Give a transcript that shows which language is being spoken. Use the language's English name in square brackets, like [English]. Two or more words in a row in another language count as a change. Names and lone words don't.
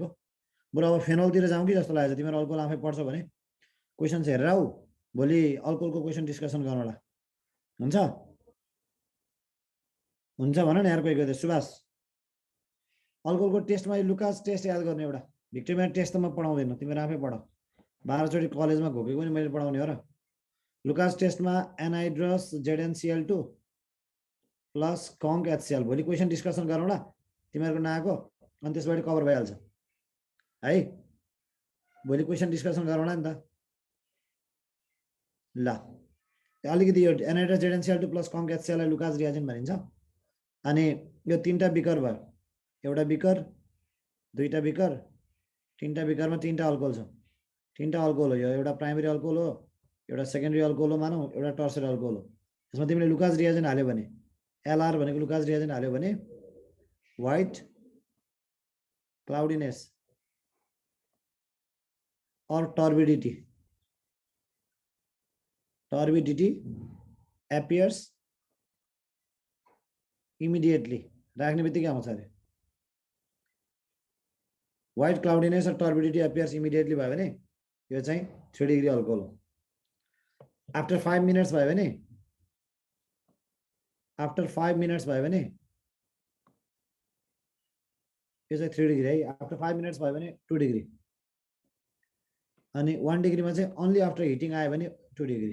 [Nepali] बरु अब फेनोलतिर जाउँ कि जस्तो लागेछ। तिमीहरू अल्कोहल आफै पढ्छौ भने [English] questions हेरेर [Nepali] आऊ, भोलि अल्कोहलको [English] question discussion [Nepali] गरौँला। हुन्छ हुन्छ भन न यार कोही कोही। सुभाष, अल्कोहलको टेस्टमा लुकास टेस्ट याद गर्ने एउटा। भिक्टोरिया टेस्ट त म पढाउँदैन, तिमीहरू आफै पढ। 12 चोटि कलेजमा घोकेको पनि मैले पढाउने हो र। लुकास टेस्टमा एनहाइड्रस ZnCl2 प्लस कङ्क HCl। भोलि [English] question discussion [Nepali] गरौँला तिमीहरूको नआएको, अनि त्यसबाट कभर भइहाल्छ है। भोलि [English] question discussion [Nepali] गरौँला नि त। ल अलिकति यो एनहाइड्रस ZnCl2 प्लस कङ्क HCl लाई लुकास रिएजेन्ट भनिन्छ। अनि यो 3टा बिकर भयो। एउटा बिकर, दुईटा बिकर, 3टा बिकरमा 3टा अल्कोहल छ। 3टा अल्कोहल हो। यो एउटा [English] primary alcohol [Nepali] हो, एउटा [English] secondary alcohol [Nepali] हो मानौ, एउटा [English] tertiary alcohol [Nepali] हो। त्यसमा तिमीले लुकास रिएजेन्ट हाल्यो भने, LR भनेको लुकास रिएजेन्ट हाल्यो भने [English] white cloudiness or turbidity appears immediately. [Nepali] राख्ने बित्तिकै आउँछ अरे। [English] white cloudiness or turbidity appears immediately [Nepali] भयो भने यो चाहिँ 3 [English] degree alcohol [Nepali] हो। [English] after 5 minutes [Nepali] भयो भने, [English] after 5 minutes [Nepali] भयो भने यो चाहिँ 3 डिग्री है। [English] after 5 minutes [Nepali] भयो भने 2 डिग्री। अनि 1 डिग्रीमा चाहिँ [English] only after heating [Nepali] आयो भने 2 डिग्री।